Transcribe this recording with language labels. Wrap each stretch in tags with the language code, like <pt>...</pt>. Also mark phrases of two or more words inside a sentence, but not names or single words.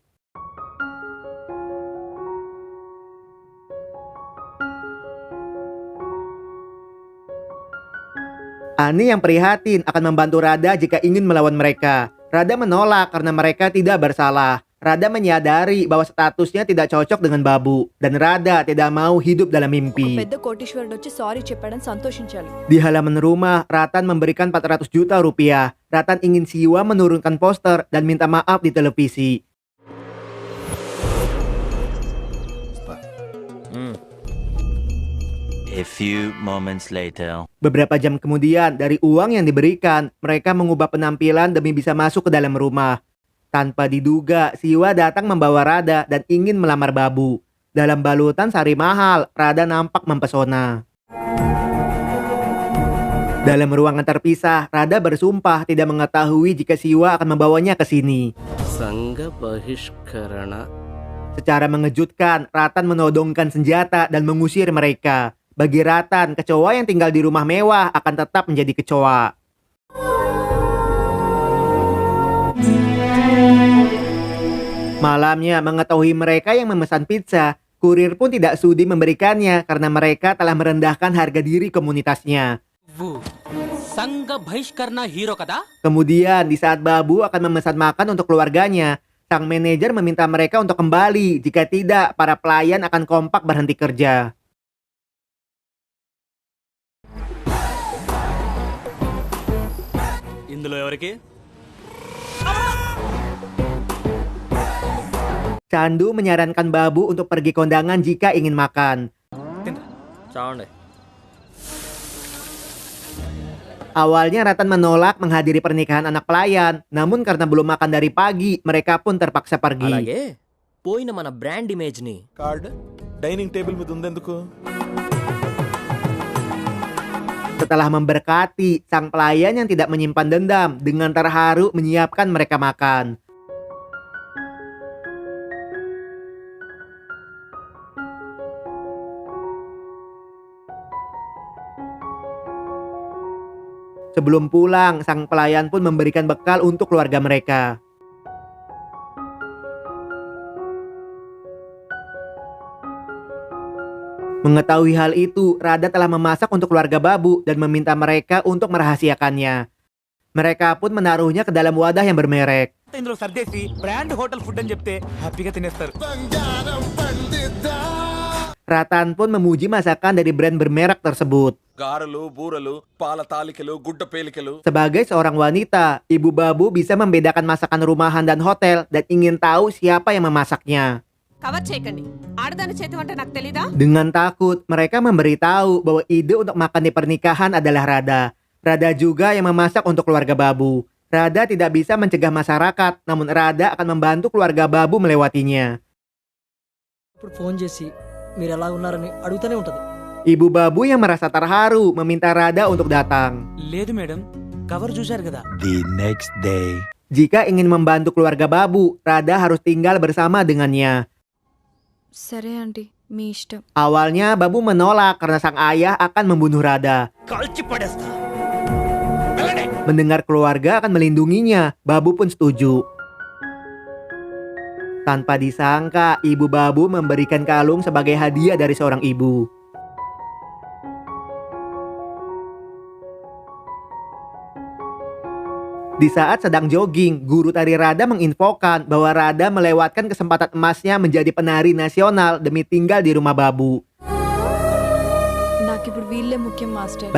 <id>Ani yang prihatin akan membantu Rada jika ingin melawan mereka. Rada menolak karena mereka tidak bersalah. Rada menyadari bahwa statusnya tidak cocok dengan Babu. Dan Rada tidak mau hidup dalam</id> <te>ఒక</te> <id>mimpi.</id> <te>పెద్ద కోటీశ్వరుడు వచ్చి సారీ చెప్పాడని సంతోషించాలి.</te> <id>Di halaman rumah, Ratan memberikan 400 juta rupiah. Ratan ingin Siwa menurunkan poster dan minta maaf di televisi.</id> <en>A few moments later.</en> <id>Beberapa jam kemudian, dari uang yang diberikan, mereka mengubah penampilan demi bisa masuk ke dalam rumah. Tanpa diduga, Siwa datang membawa Rada dan ingin melamar Babu. Dalam balutan sari mahal, Rada nampak mempesona. Dalam ruangan terpisah, Rada bersumpah tidak mengetahui jika Siwa akan membawanya ke sini.</id> <te>సంఘ బహిష్కరణ</te> <id>Secara mengejutkan, Ratan menodongkan senjata dan mengusir mereka. Bagi Ratan, kecoa yang tinggal di rumah mewah akan tetap menjadi kecoa. Malamnya, mengetahui mereka yang memesan pizza, kurir pun tidak sudi memberikannya karena mereka telah merendahkan harga diri komunitasnya.</id> <te>సంఘ బహిష్కరణ హీరో కదా</te> <id>Kemudian, di saat Babu akan memesan makan untuk keluarganya, sang manajer meminta mereka untuk kembali. Jika tidak, para pelayan akan kompak berhenti kerja.</id> <te>ఇందులో ఎవరికి</te> <id>Candu menyarankan Babu untuk pergi kondangan jika ingin makan.</id> <te>చావండి.</te> <id>Awalnya Ratan menolak menghadiri pernikahan anak pelayan, namun karena belum makan dari pagi, mereka pun terpaksa pergi.</id> <te>అలాగే పోయిన మన</te> <en>brand image</en> <te>ని</te> <en>card dining table</en> <te>మీద ఉందెందుకు?</te> <id>Setelah memberkati, sang pelayan yang tidak menyimpan dendam dengan terharu menyiapkan mereka makan. Sebelum pulang, sang pelayan pun memberikan bekal untuk keluarga mereka. Mengetahui hal itu, Rada telah memasak untuk keluarga Babu dan meminta mereka untuk merahasiakannya. Mereka pun menaruhnya ke dalam wadah yang bermerek.</id> <te>ఇందులో సర్దేసి</te> <en>brand hotel food</en> <te>అని చెప్తే హ్యాపీగా తినేస్తారు.</te> <id>Ratan pun memuji masakan dari brand bermerek tersebut.</id> <te>గారెలు, బూరలు, పాల తాలికలు, గుడ్డ పేలికలు.</te> <id>Sebagai seorang wanita, Ibu Babu bisa membedakan masakan rumahan dan hotel dan ingin tahu siapa yang memasaknya.</id> <te>కవర్ చేయకండి ఆడదాని చేతి వంట నాకు తెలీదా</te> <id>Dengan takut, mereka memberitahu bahwa ide untuk makan di pernikahan adalah Rada. Rada juga yang memasak untuk keluarga Babu. Rada tidak bisa mencegah masyarakat, namun Rada akan membantu keluarga Babu melewatinya.</id> <te>ఇప్పుడు ఫోన్ చేసి మీరు ఎలా ఉన్నారని అడుగుతూనే ఉంటది.</te> <id>Ibu Babu yang merasa terharu meminta Rada untuk datang.</id> <te>లేదు మేడం, కవర్ చూశారు కదా.</te> <en>The next day.</en> <id>Jika ingin membantu keluarga Babu, Rada harus tinggal bersama dengannya.</id> <te>సరే ఆంటీ మీ ఇష్టం</te> <id>Awalnya Babu menolak karena sang ayah akan membunuh Rada.</id> <te>కాల్చి పడేస్తా.</te> <id>Mendengar keluarga akan melindunginya, Babu pun setuju. Tanpa disangka, Ibu Babu memberikan kalung sebagai hadiah dari seorang ibu. Di saat sedang jogging, guru tari Rada menginfokan bahwa Rada melewatkan kesempatan emasnya menjadi penari nasional demi tinggal di rumah Babu.</id> <te>నాకు ఇప్పుడు వీళ్ళే ముఖ్యం మాస్టర్</te>